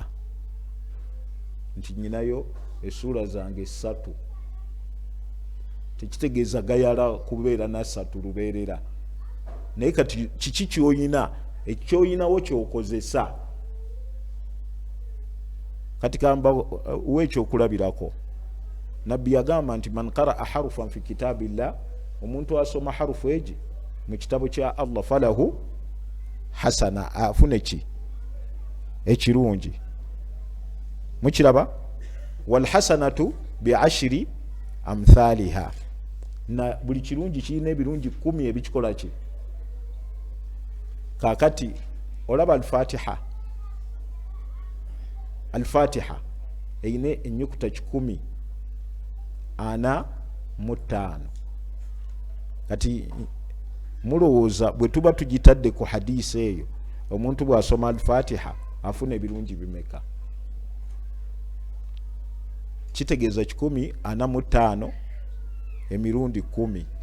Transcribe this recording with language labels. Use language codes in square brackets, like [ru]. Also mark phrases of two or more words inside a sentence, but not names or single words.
[lg] Nti nyinayo essuula zange 3, tekitegeeza gayala kubeera na 3 lubeerera. Naye kati kiki kyoyina, ekyoyinawo kyokozesa? Kati kamba wekyokulabirako. Nabbi yagamba nti [ar] من قرأ حرفا في كتاب الله, [lg] omuntu asoma harufu egi mu kitabo kya Allah, [ar] فله حسنة, [lg] afune ki ekirungi. Mukiraba? [ar] والحسنة ب10 أمثالها, [lg] na buli kirungi kirina ebirungi 10 ebikikola ki. Kakati olaba al-Fatiha, al-Fatiha eyina ennyukuta 145. Kati mulowooza bwe tuba tugitadde ku hadisi eyo, omuntu bw'asoma al-Fatiha afuna ebirungi bimeka? Kitegeeza 145 emirundi 10.